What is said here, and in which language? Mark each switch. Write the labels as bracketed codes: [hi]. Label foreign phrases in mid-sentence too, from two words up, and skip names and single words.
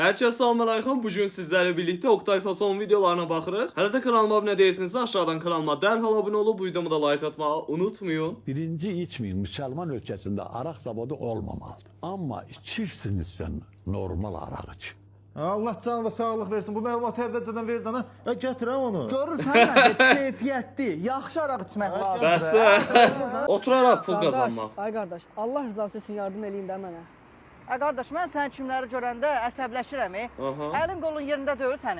[tr] Herkese selamünaleyküm. Bugün sizlerle birlikte Oktay Fason videolarına bakırıq. [az] Hələ də kanalıma abunə değilsinizsə aşağıdan kanalıma dərhal abunə olub bu videomu da like atmağı unutmayın. [tr] Birinci içmeyin, Müslüman ülkesinde arak zavodu olmamalıdır. Ama içirsiniz normal arak için. [az] Allah canı və sağlıq versin. Bu məlumatı əvvəlcədən ver dana. Gətirəm onu. Görürsən məndə keyfiyyətli, yaxşı araq içmək lazımdır. Bəs oturaraq pul qazanmaq. Ay qardaş, Allah rızası üçün yardım eləyin də mənə. Ay qardaş, mən sən kimləri görəndə əsəbləşirəm. Əlin qolun yerində deyil sənin.